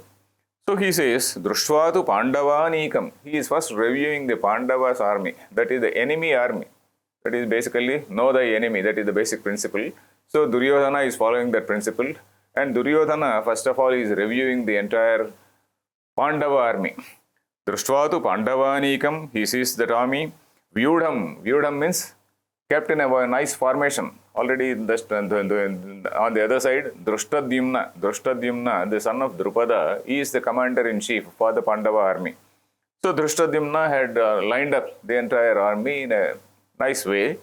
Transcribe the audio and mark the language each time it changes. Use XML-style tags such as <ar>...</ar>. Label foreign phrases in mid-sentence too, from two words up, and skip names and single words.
<en>So he says,</en> <sa>Drushtva tu Pandavanikam.</sa> <en>He is first reviewing the Pandavas army. That is the enemy army. That is basically know the enemy. That is the basic principle. So Duryodhana is following that principle. And Duryodhana, first of all, is reviewing the entire Pandava army.</en> <sa>Drushtva tu Pandavanikam.</sa> <en>He sees that army. Vyudham means kept in a nice formation. Already on the other side, Drushtadhyumna, the son of Drupada, is the commander-in-chief for the Pandava army. So Drushtadhyumna had lined up the entire army in a nice way.</en>